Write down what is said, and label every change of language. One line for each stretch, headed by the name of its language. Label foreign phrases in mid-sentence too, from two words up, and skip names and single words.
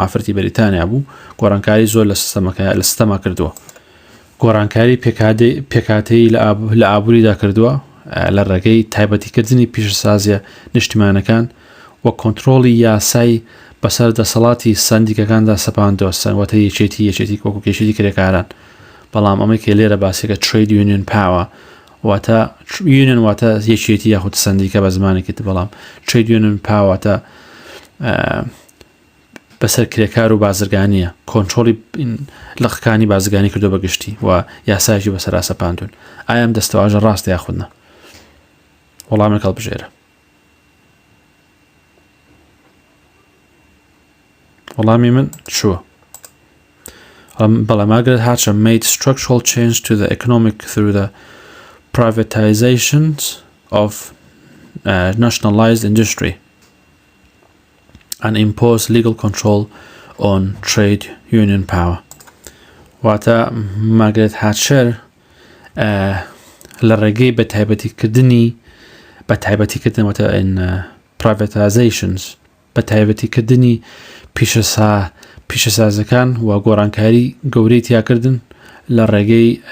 Central Kurdish: ئافرەتی بەریتانیا بوو گۆڕانکاری زۆر لە سیستەما کردووە گۆڕانکاری پێکاتەیی لە ئابووریدا کردووە لە ڕێگەی تایبەتیکردنی پیشەسازیە نیشتیمانەکان و کۆنتڕۆڵی یاسای بەسەر دەسەڵاتی سندیکەکاندا سەپاندەوە واتە یەکێتی وەکو کێشێتی کرێکاران بەڵام ئەمەی کە لێرە باسێکە
English: trade union power
Central Kurdish: واتە union واتە یەکێتی یاخود سندیکە بە زمانێکی بەڵام
English: trade union power
Central Kurdish: واتە بەسەر کرێکار و بازرگانیە کۆنتڕۆڵی لەخەکانی بازرگانی کردو بەگشتی و یاسایشی بەسەرا سەپاندون ئایا ئەم دەستەواژە ڕاستە یاخودنە وەڵامێک هەڵبژێرە وەڵامی من چووە بەڵام
English: مارگرێت هاتچەر made structural change to the economic through the privatizations of nationalized industry and impose legal control on trade union power.
Central Kurdish: واتە مارگرێت هاتچەر لە ڕێگەی بەتایبەتیکردن واتە privatizations بەتایبەتیکردنی پیشەسازەکان و گۆڕانکاری گەورەی تیاکردن لە ڕێگەی